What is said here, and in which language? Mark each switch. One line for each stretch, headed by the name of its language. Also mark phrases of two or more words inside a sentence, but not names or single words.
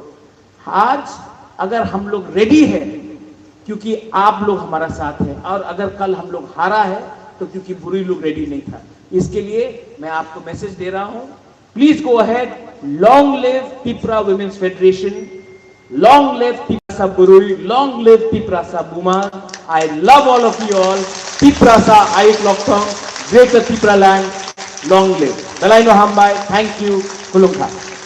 Hindi: आज अगर हम लोग रेडी है क्योंकि आप लोग हमारा साथ है, और अगर कल हम लोग हारा है तो क्योंकि बुरी लोग रेडी नहीं था। इसके लिए मैं आपको मैसेज दे रहा हूं,
English: Please go ahead, long live Tripura Women's Federation, long live Tripura Burui, long live Tripura Buma. I love all of you all. त्रिपुरा आइट लॉकथोंग, Greater Tipraland, long live.
Kok Borok: दलाइनो हामबाई,
English: Thank you,
Kok Borok: खुलुमखा।